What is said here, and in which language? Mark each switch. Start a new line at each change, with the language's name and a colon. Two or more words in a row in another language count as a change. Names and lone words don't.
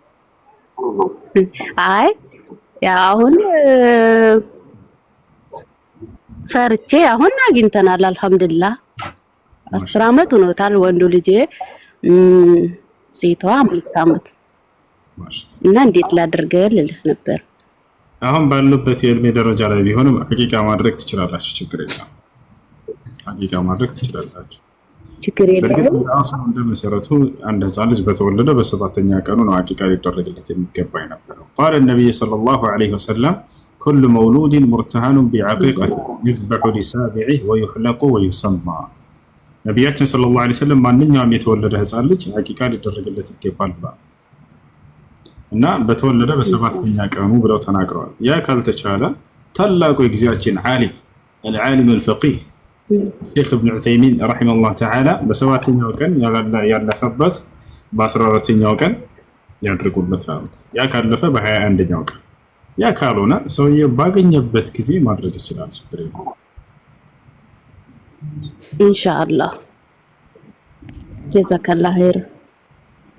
Amharic: አይ ያ አሁን ሰርቼ አሁን አግኝተናል አልহামዱሊላህ። 10 አመት ሆኖታል ወንዱ ልጅ፣ ሴቷ 5 አመት። እና እንዴት ላድርገው ልልህ ነበር። አሁን ባሉበት የእድሜ ደረጃ ላይ ቢሆንም ሐቂቃ ማድረግ ትችላላችሁ። ችግር የለም። ሐቂቃ ማድረግ ትችላላችሁ። ችግር የለም። ራሱ እንደመሰረቱ አንድ ህፃን ልጅ በተወለደ በ7ኛ ቀኑ ነው ሐቂቃ ሊደረግለት የሚገባ የነበረው።
Arabic: قال النبي صلى الله عليه وسلم كل مولود مرتهن بعقيقة يذبح لسابعه ويحلق ويسمى። ነብያችን صلى الله عليه وسلم
Amharic: ማንኛውም የተወለደ ህፃን ልጅ ሐቂቃ ሊደረግለት ይገባል ብለዋል። እና በተወለደ በ7ኛ ቀኑ ብለው ተናግረዋል። ያ ካልተቻለ ታላቁ የጊዜያችን ዓሊም
Arabic: العالم الفقيه
Amharic: ሼክ ኢብኑ ዑሰይሚን
Arabic: رحمه الله تعالى
Amharic: በ7ኛው ቀን ያለፈበት በ14ኛው ቀን ያድርጉለት ነው። ያ ካለፈ በ21ኛው ቀን፣ ያ ካልሆነ ሰውየው ባገኘበት ጊዜ ማድረግ ይችላል። ችግር የለም
Arabic: إن شاء الله. جزاك الله خير።